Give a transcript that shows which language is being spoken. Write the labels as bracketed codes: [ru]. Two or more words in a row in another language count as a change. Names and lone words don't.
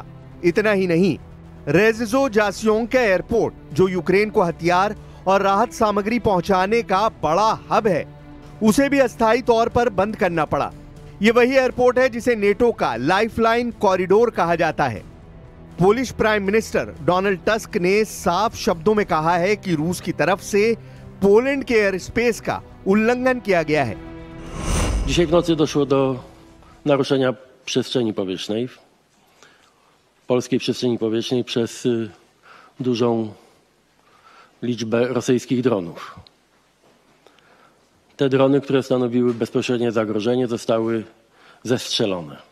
[hi] इतना ही नहीं, रेज़ो जास्योंका एयरपोर्ट, जो यूक्रेन को हथियार और राहत सामग्री पहुंचाने का बड़ा हब है, उसे भी अस्थायी तौर पर बंद करना पड़ा। यह वही एयरपोर्ट है जिसे नेटो का [en] lifeline corridor [hi] कहा जाता है। [en] Polish prime minister [hi] डोनाल्ड टस्क ने साफ शब्दों में कहा है कि रूस की तरफ से पोलैंड के [en] air space [hi] का उल्लंघन किया गया है। [pl] Dzisiaj w nocy doszło do naruszenia przestrzeni powietrznej, polskiej przestrzeni powietrznej, przez dużą liczbę rosyjskich dronów. Te drony, które stanowiły bezpośrednie zagrożenie, zostały zestrzelone.